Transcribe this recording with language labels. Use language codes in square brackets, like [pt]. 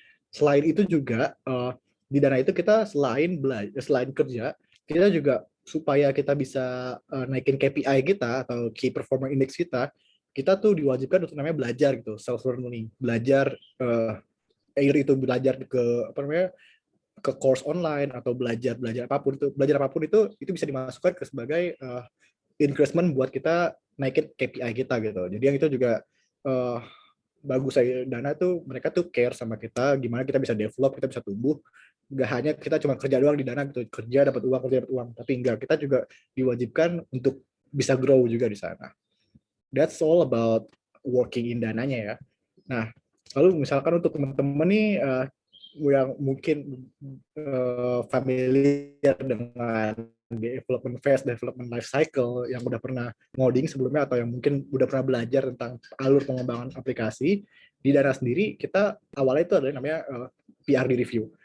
[id] Selain itu juga di Dana itu kita selain kerja, kita juga supaya kita bisa naikin KPI kita atau Key Performer Index kita tuh diwajibkan untuk namanya belajar gitu, self learning, belajar itu belajar ke apa namanya ke course online atau belajar apapun itu bisa dimasukkan ke sebagai increment buat kita naikin KPI kita gitu. Jadi yang itu juga bagus saya Dana tuh mereka tuh care sama kita gimana kita bisa develop, kita bisa tumbuh. Nggak hanya kita cuma kerja doang di Dana gitu, kerja dapat uang, tapi enggak, kita juga diwajibkan untuk bisa grow juga di sana. [en] That's all about working in Dananya ya. [id] Nah, lalu misalkan untuk teman-teman nih yang mungkin familiar dengan development phase, development life cycle, yang udah pernah ngoding sebelumnya atau yang mungkin udah pernah belajar tentang alur pengembangan aplikasi, di Dana sendiri kita awalnya itu adalah namanya PRD review.